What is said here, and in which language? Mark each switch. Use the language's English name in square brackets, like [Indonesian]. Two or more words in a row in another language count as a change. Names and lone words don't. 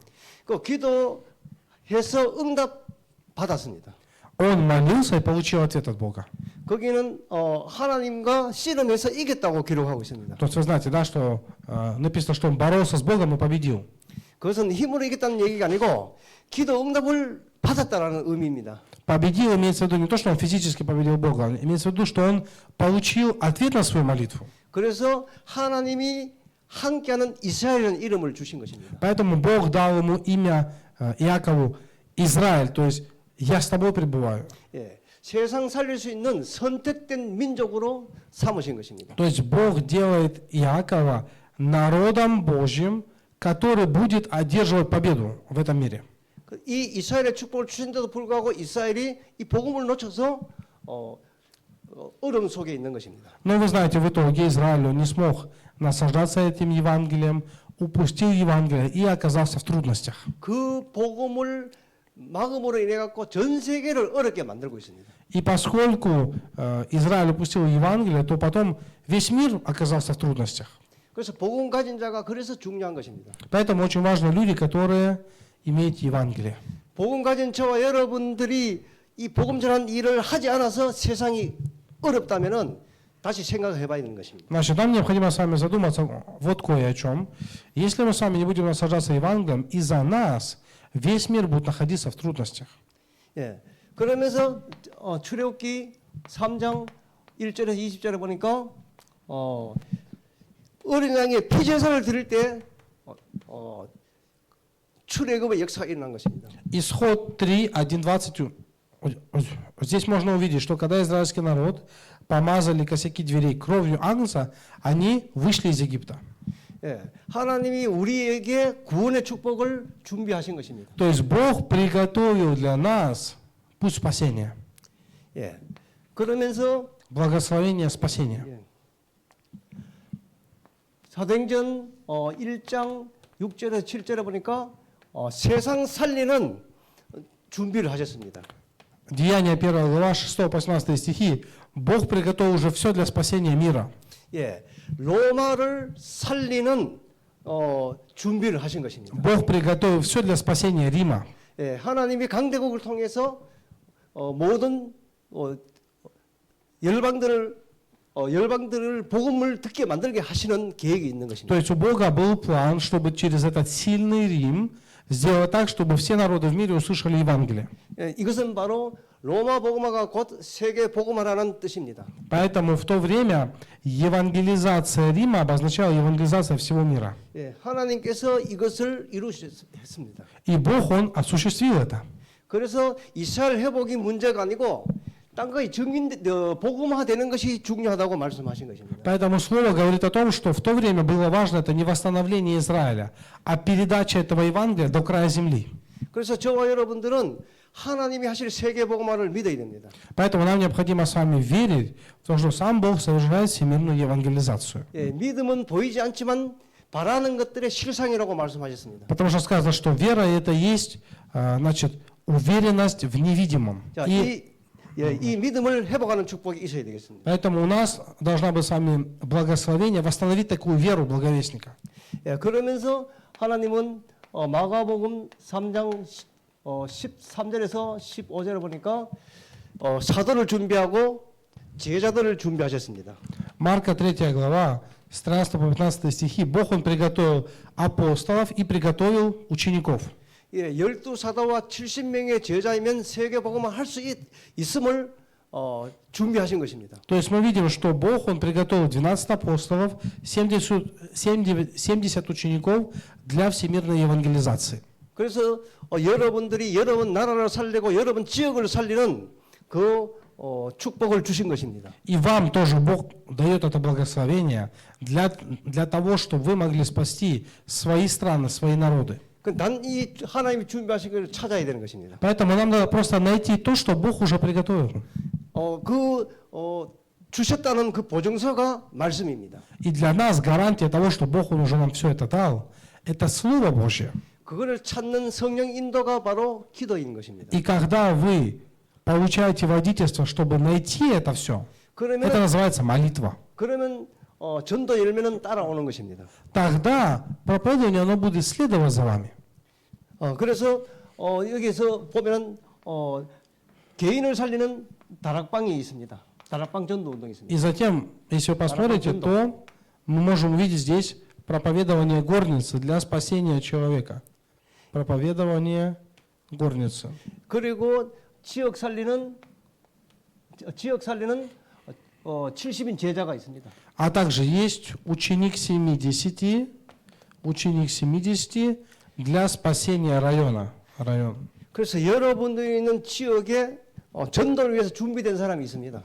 [Korean] 그 기도해서 응답 받았습니다. [Russian] Он молился и получил ответ от Бога. [Korean] 거기는 하나님과 씨름해서 이겼다고 기록하고 있습니다. [Russian] То есть вы знаете, да, что написано, что он боролся с Богом и победил. [Korean] 그것은 힘으로 이겼다는 얘기가 아니고 기도 응답을 받았다라는 의미입니다. [Russian] Победил имеется в виду не то, что он физически победил Бога, а имеется в виду, что он получил ответ на свою молитву. [Korean] 그래서 하나님이 함께하는 이스라엘이라는 이름을 주신 것입니다. [Russian] Поэтому Бог дал ему имя Иакову Израиль, то есть я с тобой пребываю. [Korean] 예, 세상 살릴 수 있는 선택된 민족으로 삼으신 것입니다. [Russian] То есть Бог делает Иакова народом Божьим, который будет одерживать победу в этом мире. [Korean] 이 이스라엘의 축복을 주신데도 불구하고 이스라엘이 이 복음을 놓쳐서 어려움 속에 있는 것입니다. [Russian] Но вы знаете, в итоге Израиль он не смог наслаждаться этим Евангелием, упустил Евангелие и оказался в трудностях. [Korean] 그 복음을 막음으로 인해 갖고 전 세계를 어렵게 만들고 있습니다. [Russian] И поскольку Израиль упустил Евангелие, то потом весь мир оказался в трудностях. [Korean] 그래서 복음 가진 자가 그래서 중요한 것입니다. [Russian] Поэтому очень важны люди, которые имеют Евангелие. [Korean] 복음 가진 저와 여러분들이 이 복음 전한 일을 하지 않아서 세상이 어렵다면은 다시 생각해 봐야 되는 것입니다. [Russian] Значит, нам необходимо с вами задуматься вот кое о чем. Если мы с вами не будем наслаждаться Евангелием, из-за нас весь мир будет находиться в трудностях. [Korean] 예. 그러면서 출애굽기 3장 1절에서 20절에 보니까 어린 양의 피제사를 드릴 때 출애굽의 역사가 일어난 것입니다. [Russian] Исход 3, 1, 20. Здесь можно увидеть, что когда израильский народ помазали косяки дверей кровью агнца, они вышли из Египта. [Korean] 예. 하나님이 우리에게 구원의 축복을 준비하신 것입니다. [Russian] То есть Бог приготовил для нас путь спасения. [Korean] 예. 그러면서 [Russian] Благословение спасения. [Korean] 예. 사도행전 1장 6절에서 7절에 보니까 세상 살리는 준비를 하셨습니다. [Russian] Деяния 1 глава 6 по 18 стихи. Бог приготовил уже все для спасения мира. [Korean] 예, 로마를 살리는 준비를 하신 것입니다. [Russian] Бог приготовил все для спасения Рима. [Korean] 예, 하나님이 강대국을 통해서 모든 열방들을 복음을 듣게 만들게 하시는 계획이 있는 [Russian] То [Korean] 것입니다. [Russian] есть у Бога был план, чтобы через этот сильный Рим сделать так, чтобы все народы в мире услышали Евангелие. [Korean] 예, 이것은 바로 로마 복음화가 곧 세계 복음화라는 뜻입니다. [Russian] Поэтому в то время евангелизация Рима обозначала евангелизация всего мира. [Korean] 예, 하나님께서 이것을 이루셨습니다. [Russian] И Бог, Он осуществил это. [Korean] 그래서 이스라엘 회복이 문제가 아니고 딴 거에 복음화되는 것이 중요하다고 말씀하신 것입니다. [Russian] Поэтому слово говорит о том, что в то время было важно это не восстановление Израиля, а передача этого Евангелия до края земли. [Korean] 그래서 저와 여러분들은 하나님이 하실 세계 복음화를 믿어야 됩니다. [Russian] Поэтому нам необходимо с вами верить в то, что сам Бог совершает всемирную евангелизацию. [Korean] 예, 믿음은 보이지 않지만 바라는 것들의 실상이라고 말씀하셨습니다. [Russian] Потому что сказано, что вера это есть, значит, уверенность в невидимом. [Korean] 자, [Russian] И [Korean] 이 믿음을 회복하는 축복이 있어야 되겠습니다. [Russian] поэтому у нас должна быть с вами благословение восстановить такую веру благовестника. [Korean] 예, 그러면서 하나님은 마가복음 3장 13절에서 15절에 보니까 사도를 준비하고 제자들을 준비하셨습니다. [Russian] Марка 3 глава, с 13 по 15 стихи. Бог, Он приготовил апостолов и приготовил учеников. [Korean] 예, 12사도와 70명의 제자이면 세계 복음화 할 수 있음을 준비하신 것입니다. [Russian] То есть мы видим, что Бог, Он приготовил 12 апостолов, 70 учеников для всемирной евангелизации. [Korean] 그래서 여러분들이 여러분 나라를 살리고 여러분 지역을 살리는 그 축복을 주신 것입니다. [Russian] И вам тоже Бог дает это благословение для того, чтобы вы могли спасти свои страны, свои народы. [Korean] 난 이 하나님이 준비하신 걸 찾아야 되는 것입니다. [Russian] Поэтому нам надо просто найти то, что Бог уже приготовил. [Korean] 주셨다는 그 보증서가 말씀입니다. [Russian] И для нас гарантия того, что Бог Он уже нам все это дал, это Слово Божье. [Korean] 그거를 찾는 성령 인도가 바로 기도인 것입니다. [Russian] И когда вы получаете водительство, чтобы найти это все, это [Korean] 그러면 [Russian] называется молитва. [Korean] 그러면 전도 열매는 따라오는 것입니다. [Russian] тогда проповедование, оно будет следовать за вами. [Korean] 그래서 여기서 보면은 개인을 살리는 다락방이 있습니다. 다락방 전도 운동이 있습니다. [Russian] И затем, если вы посмотрите, то мы можем увидеть здесь проповедование горницы для спасения человека. Проповедование горницы. [Korean] 그리고 지역 살리는 70인 제자가 있습니다. [Russian] А также есть ученик 70 для спасения района. район. [Korean] 그래서 여러분들이 있는 지역에 전도를 위해서 준비된 사람이 있습니다.